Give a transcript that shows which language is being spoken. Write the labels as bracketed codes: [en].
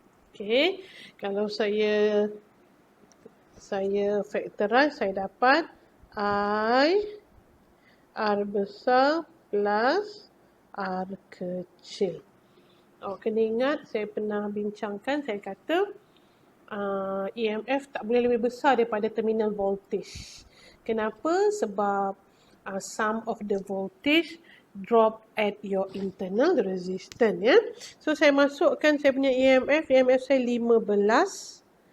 [ms] Okey, kalau saya factorize, saya dapat I R besar plus R kecil. Awak kena ingat, saya pernah bincangkan, saya kata EMF tak boleh lebih besar daripada terminal voltage. Kenapa? Sebab [en] sum of the voltage drop at your internal resistance, ya. [ms] So saya masukkan saya punya EMF saya 15.